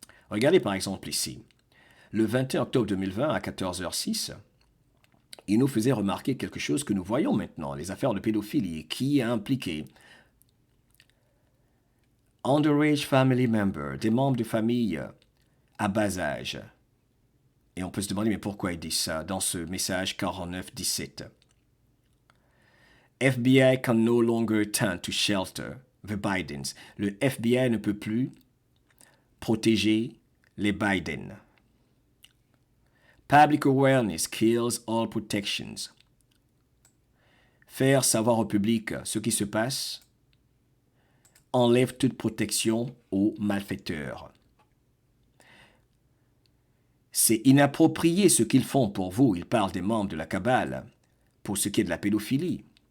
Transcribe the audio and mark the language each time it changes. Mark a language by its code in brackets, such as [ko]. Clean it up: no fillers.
[fr] Regardez par exemple ici. Le 21 octobre 2020, à 14h06, il nous faisait remarquer quelque chose que nous voyons maintenant, les affaires de pédophilie, qui a impliqué [en] underage family members, [fr] des membres de famille à bas âge. Et on peut se demander, mais pourquoi il dit ça dans ce message 49-17? [en] FBI can no longer turn to shelter the Bidens. [fr] Le FBI ne peut plus protéger les Biden. [en] Public awareness kills all protections. [fr] Faire savoir au public ce qui se passe enlève toute protection aux malfaiteurs. C'est inapproprié ce qu'ils font pour vous. Ils parlent des membres de la cabale pour ce qui est de la pédophilie.